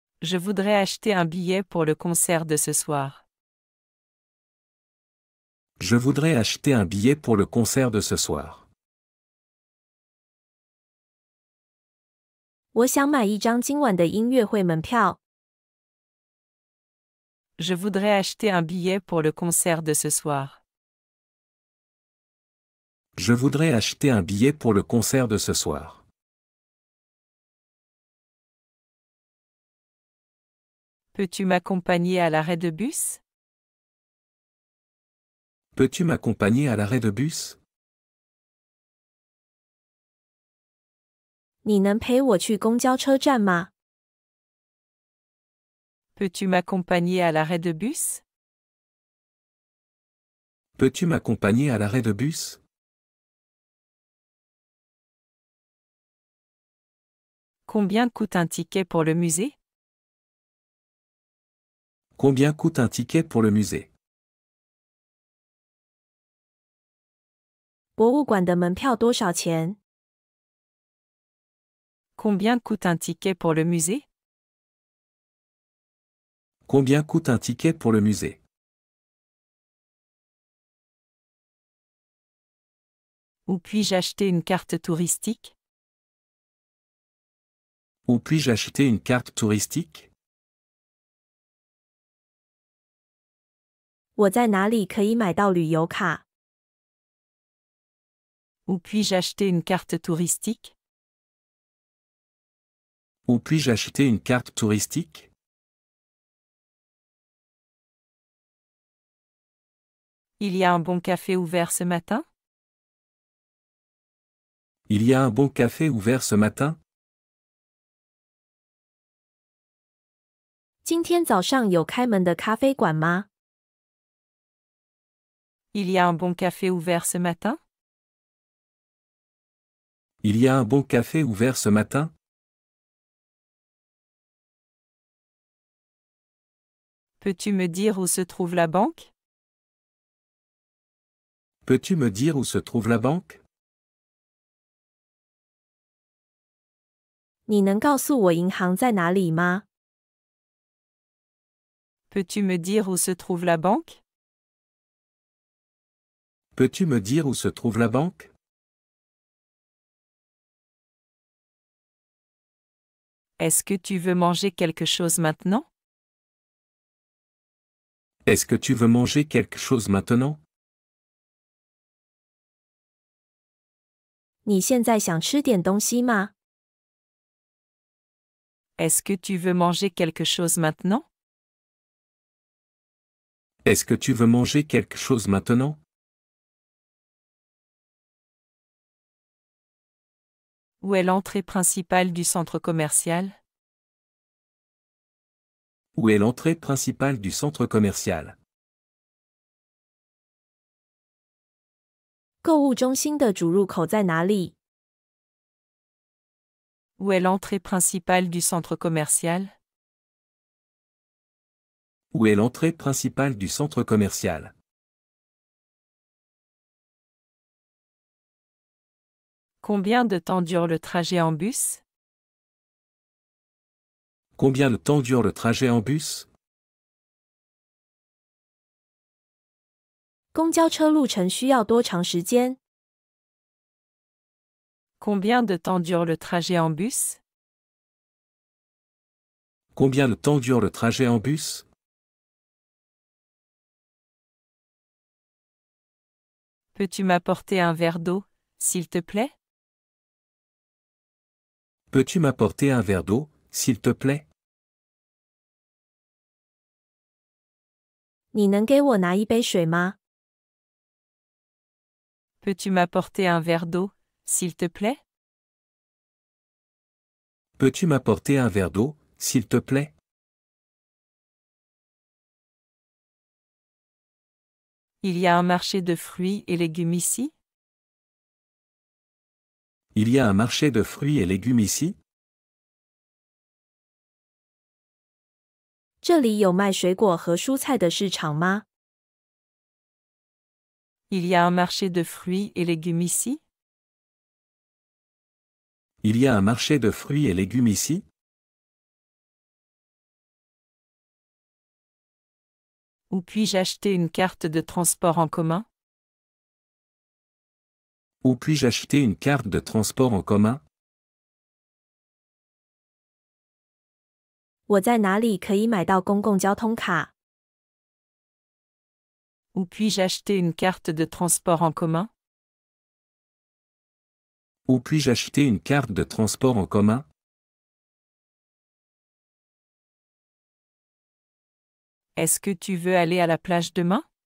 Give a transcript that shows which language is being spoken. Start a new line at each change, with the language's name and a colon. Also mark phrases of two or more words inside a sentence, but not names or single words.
French: Je voudrais acheter un billet pour le concert de ce soir. Je voudrais acheter un billet pour le concert de ce soir.
Chinese: 我想买一张今晚的音乐会门票。
French: Je voudrais acheter un billet pour le concert de ce soir. Je voudrais acheter un billet pour le concert de ce soir. Peux-tu m'accompagner à l'arrêt de bus? Peux-tu m'accompagner à l'arrêt de bus?
Chinese: 你能陪我去公交车站吗？
French: Peux-tu m'accompagner à l'arrêt de bus? Peux-tu m'accompagner à l'arrêt de bus? Combien coûte un ticket pour le musée? Combien coûte un ticket pour le musée?
Chinese: 博物馆的门票多少钱？
French: Combien coûte un ticket pour le musée? Combien coûte un ticket pour le musée? Où puis-je acheter une carte touristique? Où puis-je acheter une carte touristique?
Chinese: 我在哪里可以买到旅游卡？
French: Où puis-je acheter une carte touristique? Où puis-je acheter une carte touristique? Il y a un bon café ouvert ce matin? Il y a un bon café ouvert ce matin?
Chinese: 今天早上有开门的咖啡馆吗？
French: Il y a un bon café ouvert ce matin? Il y a un bon café ouvert ce matin? Peux-tu me dire où se trouve la banque? Peux-tu me dire où se trouve la banque?
Chinese: 你能告诉我银行在哪里吗？
French: Peux-tu me dire où se trouve la banque? Peux-tu me dire où se trouve la banque? Est-ce que tu veux manger quelque chose maintenant? Est-ce que tu veux manger quelque chose maintenant?
Chinese: 你现在想吃点东西吗？
French: Est-ce que tu veux manger quelque chose maintenant? Est-ce que tu veux manger quelque chose maintenant? Où est l'entrée principale du centre commercial? Où est l'entrée principale du centre commercial?
Chinese: 购物中心的主入口在哪里？
French: Où est l'entrée principale du centre commercial? Où est l'entrée principale du centre commercial? Combien de temps dure le trajet en bus? Combien de temps dure le trajet en bus?
Chinese: 公交车路程需要多长时间？
French: Combien de temps dure le trajet en bus? Combien de temps dure le trajet en bus? Peux-tu m'apporter un verre d'eau, s'il te plaît? Peux-tu m'apporter un verre d'eau, s'il te plaît?
Chinese: 你能给我拿一杯水吗？
French: Peux-tu m'apporter un verre d'eau, s'il te plaît? Peux-tu m'apporter un verre d'eau, s'il te plaît? Il y a un marché de fruits et légumes ici? Il y a un marché de fruits et légumes ici?
Chinese: 这里有卖水果和蔬菜的市场吗？
French: Il y a un marché de fruits et légumes ici? Il y a un marché de fruits et légumes ici? Où puis-je acheter une carte de transport en commun? Où puis-je acheter une carte de transport en commun?
Chinese: 我在哪里可以买到公共交通卡？
French: Où puis-je acheter une carte de transport en commun? Où puis-je acheter une carte de transport en commun? Est-ce que tu veux aller à la plage demain?